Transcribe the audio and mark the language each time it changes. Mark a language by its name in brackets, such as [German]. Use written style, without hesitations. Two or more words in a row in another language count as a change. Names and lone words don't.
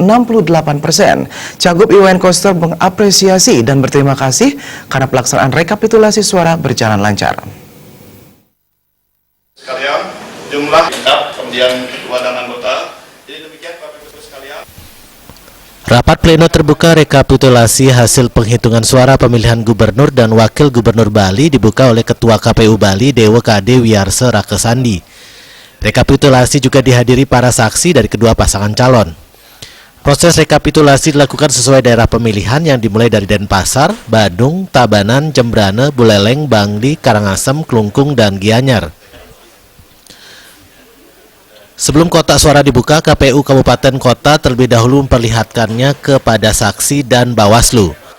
[Indonesian] Cagup Iwayan Koster mengapresiasi dan berterima kasih karena pelaksanaan rekapitulasi suara berjalan lancar. Sekalian, jumlah kemudian ketua dan anggota. Jadi demikian Bapak Ibu sekalian. Rapat pleno terbuka rekapitulasi hasil penghitungan suara pemilihan gubernur dan wakil gubernur Bali dibuka oleh Ketua KPU Bali Dewa Kade Wiyarse Rakesandi. Rekapitulasi juga dihadiri para saksi dari kedua pasangan calon. Proses rekapitulasi dilakukan sesuai daerah pemilihan yang dimulai dari Denpasar, Badung, Tabanan, Jembrane, Buleleng, Bangli, Karangasem, Klungkung, dan Gianyar. Sebelum kotak suara dibuka, KPU Kabupaten Kota terlebih dahulu memperlihatkannya kepada saksi dan Bawaslu.